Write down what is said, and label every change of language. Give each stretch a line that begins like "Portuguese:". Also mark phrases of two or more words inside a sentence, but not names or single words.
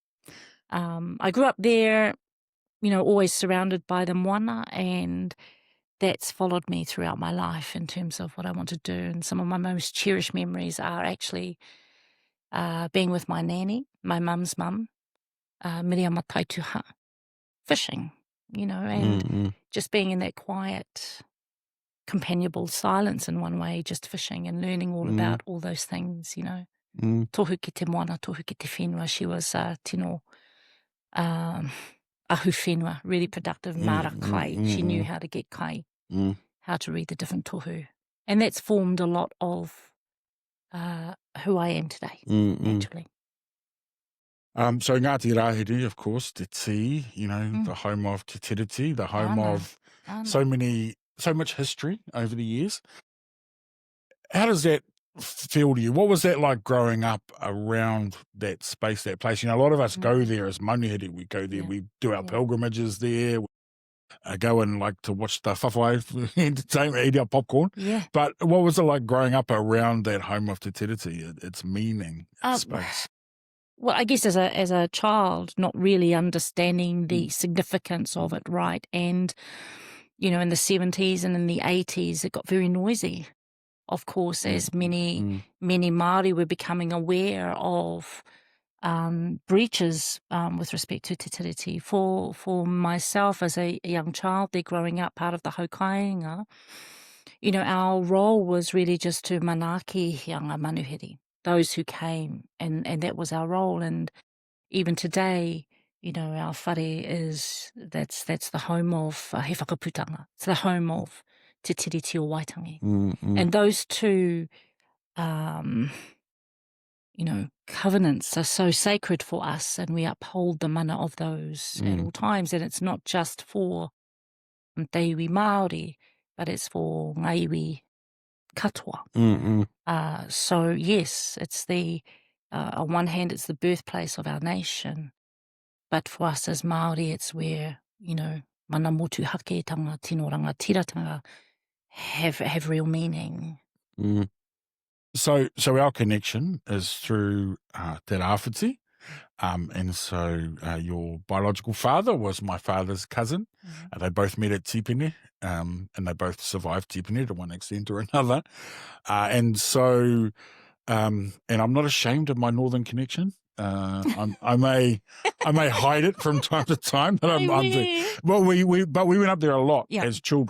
English: I grew up there, always surrounded by the moana, and that's followed me throughout my life in terms of what I want to do. And some of my most cherished memories are actually being with my nanny, my mum's mum, Miriama Taituha, fishing, and just being in that quiet, companionable silence in one way, just fishing and learning all about all those things,
Māori: Tohu ki te moana, tohu ki te whenua.
English: She was
Māori: tino ahu whenua,
English: really productive,
Māori: mara kai.
English: She knew how to get kai, how to read the different tohu. And that's formed a lot of who I am today, actually. So Ngāti Rāhere, of course, te ti, the home of te tiriti, the home of so much history over the years. How does that feel to you? What was that like growing up around that space, that place? A lot of us go there as manuhiri. We go there, we do our pilgrimages there, go and like to watch the whawhai entertainment, eat our popcorn. Yeah. But what was it like growing up around that home of te tiriti, its meaning, its space? Well, I guess as a child, not really understanding the significance of it, right? And, in the 70s and in the 80s, it got very noisy. Of course, as many Māori were becoming aware of breaches with respect to te tiriti. For myself as a young child, there growing up, part of the haukainga, our role was really just to
Māori: manaaki hianga manuhiri,
English: those who came, and that was our role. And even today, our whare that's the home of he whakaputanga. It's the home of te tiriti o Waitangi. And those two, covenants are so sacred for us, and we uphold the mana of those at all times. And it's not just for
Māori: te iwi Māori,
English: but it's for
Māori: ngā iwi katoa.
English: So yes, it's on one hand, it's the birthplace of our nation, but for us as Māori, it's where,
Māori: mana motu haketanga, tino rangatiratanga
English: have real meaning. So our connection is through
Māori: te rāwhiti.
English: And so your biological father was my father's cousin. They both met at Tipene, and they both survived Tipene to one extent or another. And so, and I'm not ashamed of my northern connection. I may hide it from time to time, but well, we went up there a lot as children.